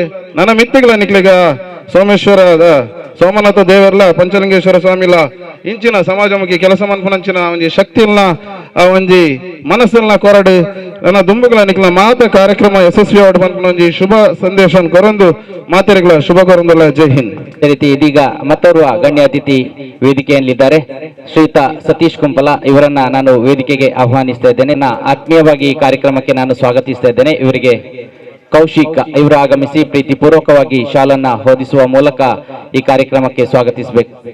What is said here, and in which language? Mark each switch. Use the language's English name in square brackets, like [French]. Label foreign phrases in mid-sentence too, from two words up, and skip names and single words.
[Tulu] ನನ್ನ ಮಿತ್ತಿಗಳ ನಿಕ್ಲಿಗ ಸೋಮೇಶ್ವರದ ಸೋಮನಾಥ ದೇವರ್ಲ ಪಂಚಲಿಂಗೇಶ್ವರ ಸ್ವಾಮಿಲ ಇಂಚಿನ ಸಮಾಜಮುಖಿ ಕೆಲಸ ಮನ್ಪುನಂಚಿನ ಒಂಜಿ ಶಕ್ತಿಲ್ನ ಆ ಒಂಜಿ ಮನಸ್ಸಲ್ನ ಕೊರಡು ನನ್ನ ದುಂಬುಗಳ ನಿಕ್ಲ ಮಾತ ಕಾರ್ಯಕ್ರಮ ಯಶಸ್ವಿ ಆಡ್ ಮನ್ಪುನ ಒಂಜಿ ಶುಭ ಸಂದೇಶ ಕೊರೊಂದು ಮಾತೆರೆಗಳ ಶುಭ ಕೊರೊಂದುಲ್ಲ. [Hindi] जय हिंद. [Kannada] ಅದೇ ರೀತಿ ಇದೀಗ ಮತ್ತೋರ್ವ ಗಣ್ಯ ಅತಿಥಿ ವೇದಿಕೆಯಲ್ಲಿದ್ದಾರೆ. ಶ್ರೀಯುತ ಸತೀಶ್ ಕುಂಪಲ ಇವರನ್ನ ನಾನು ವೇದಿಕೆಗೆ ಆಹ್ವಾನಿಸ್ತಾ ಇದ್ದೇನೆ. ಆತ್ಮೀಯವಾಗಿ ಈ ಕಾರ್ಯಕ್ರಮಕ್ಕೆ ನಾನು ಸ್ವಾಗತಿಸ್ತಾ ಇದ್ದೇನೆ. ಇವರಿಗೆ ಕೌಶಿಕ್ ಇವರು ಆಗಮಿಸಿ ಪ್ರೀತಿಪೂರ್ವಕವಾಗಿ ಶಾಲನ್ನ ಹೊದಿಸುವ ಮೂಲಕ ಈ ಕಾರ್ಯಕ್ರಮಕ್ಕೆ ಸ್ವಾಗತಿಸಬೇಕು.